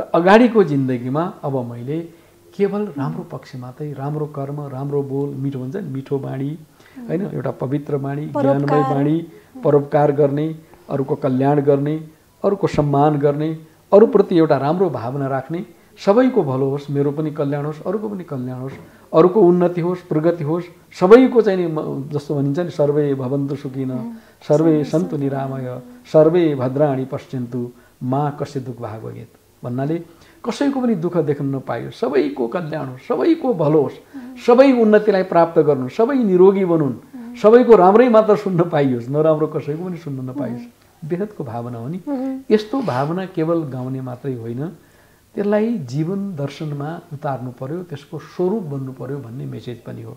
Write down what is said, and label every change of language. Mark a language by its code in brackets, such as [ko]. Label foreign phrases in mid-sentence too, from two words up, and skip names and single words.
[ne] अगाडिको जिन्दगीमा अब मैले केवल राम्रो पक्ष मात्रै, राम्रो कर्म, राम्रो बोल, मिठो भन्छ नि, मिठो बाणी होइन, एउटा पवित्र बाणी, ज्ञानमय बाणी, परोपकार गर्ने, अरूको कल्याण गर्ने, अरूको सम्मान गर्ने, अरूप्रति एउटा राम्रो भावना राख्ने, सबैको भलो होस्, मेरो पनि कल्याण होस्, अरूको पनि कल्याण होस्, अरूको उन्नति होस्, प्रगति होस्, सबैको चाहिँ जस्तो भनिन्छ नि, [sa] सर्वे भवन्तु सुखिन, सर्वे सन्तु निरामय, सर्वे भद्राणि पश्यन्तु, मा कस्य दुःख भाग भगेत [ne] भन्नाले कसैको पनि दुःख देख्न नपाइयोस्, सबैको कल्याण होस्, सबैको भलो होस्, सबै उन्नतिलाई प्राप्त गर्नु, सबै निरोगी बनुन्, सबैको राम्रै मात्र सुन्न पाइयोस्, नराम्रो कसैको पनि सुन्न नपाइयोस्, बेहदको भावना हो नि। यस्तो भावना केवल गाउने मात्रै होइन, त्यसलाई जीवन दर्शनमा उतार्नु पर्यो, त्यसको स्वरूप बन्नु पर्यो भन्ने मेसेज पनि हो।